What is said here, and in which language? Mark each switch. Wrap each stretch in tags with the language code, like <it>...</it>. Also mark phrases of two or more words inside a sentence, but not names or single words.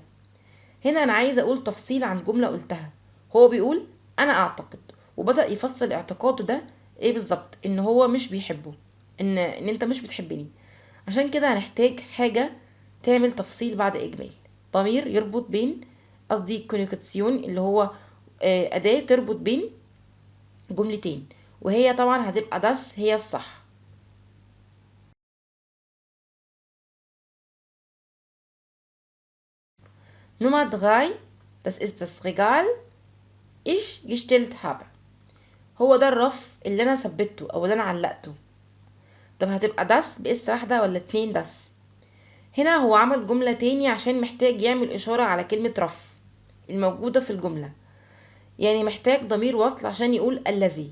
<ar>هنا أنا عايزة أقول تفصيل عن جملة قلتها. هو بيقول أنا أعتقد، وبدأ يفصل اعتقاده ده إيه بالظبط، إن هو مش بيحبه، إن أنت مش بتحبني. عشان كده هنحتاج حاجة تعمل تفصيل بعد إجمال، ضمير يربط بين، قصدي كونيكاتسيون اللي هو أداة تربط بين جملتين، وهي طبعا هتبقى das هي الصح.</ar> <de>Nummer 3. Das ist das Regal ich gestellt habe.</de> <ar>هو ده الرف اللي انا ثبته او اللي انا علقته. طب هتبقى das بإس واحدة ولا 2 das. هنا هو عمل جملة تاني عشان محتاج يعمل إشارة على كلمة رف الموجودة في الجملة، يعني محتاج ضمير وصل عشان يقول الذي.</ar>